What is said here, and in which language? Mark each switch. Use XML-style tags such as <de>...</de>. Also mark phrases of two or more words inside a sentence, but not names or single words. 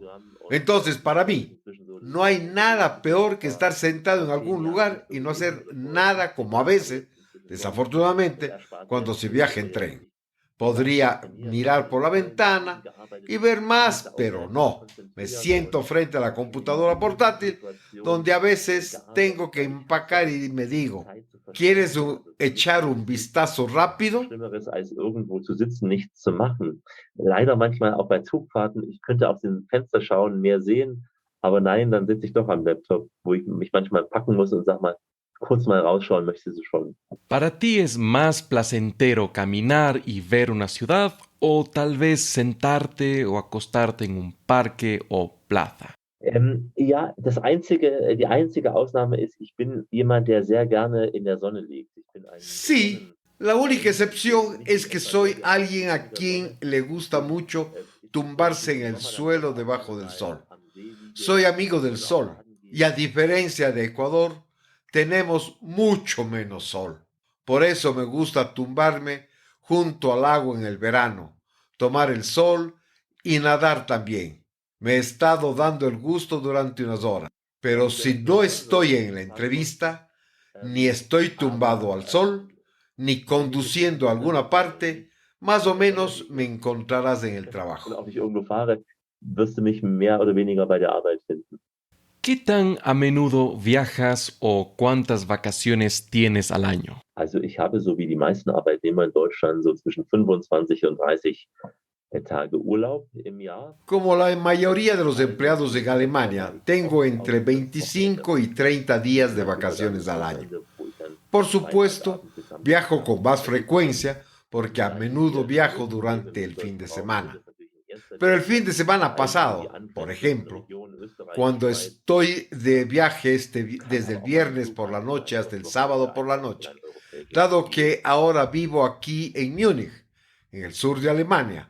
<es>Entonces, para mí, no hay nada peor que estar sentado en algún lugar y no hacer nada como a veces, desafortunadamente, cuando se viaja en tren. Podría mirar por la ventana y ver más, pero no. Me siento frente a la computadora portátil, donde a veces tengo que empacar y me digo, ¿quieres echar un vistazo rápido?</es> <de>Schlimmeres als irgendwo zu sitzen, nichts zu machen. Leider manchmal auch bei Zugfahrten. Ich könnte aus dem Fenster schauen, mehr sehen, aber nein, dann sitze ich doch am Laptop, wo ich mich manchmal packen muss und sag mal, kurz mal rausschauen möchtest du schon.</de> <es>¿Para ti es más placentero caminar y ver una ciudad o tal vez sentarte o acostarte en un parque o plaza?</es> <de>Ja, die einzige Ausnahme ist, ich bin jemand, der sehr gerne in der Sonne liegt. Ich bin ein</de> <es>Sí, la única excepción es que soy alguien a quien le gusta mucho tumbarse en el suelo debajo del sol. Soy amigo del sol y a diferencia de Ecuador, tenemos mucho menos sol. Por eso me gusta tumbarme junto al agua en el verano, tomar el sol y nadar también. Me he estado dando el gusto durante unas horas, pero si no estoy en la entrevista, ni estoy tumbado al sol, ni conduciendo a alguna parte, más o menos me encontrarás en el trabajo.</es> <de>Auch nicht irgendwo fahre, wirst du mich mehr oder weniger bei der Arbeit finden.</de> <es>¿Qué tan a menudo viajas o cuántas vacaciones tienes al año?</es> <de>Also ich habe so wie die meisten Arbeitnehmer in Deutschland so zwischen 25 und 30 Tage Urlaub im Jahr.</de> <es>Como la mayoría de los empleados en Alemania, tengo entre 25 y 30 días de vacaciones al año. Por supuesto, viajo con más frecuencia porque a menudo viajo durante el fin de semana. Pero el fin de semana pasado, por ejemplo, cuando estoy de viaje desde el viernes por la noche hasta el sábado por la noche, dado que ahora vivo aquí en Múnich, en el sur de Alemania.</es>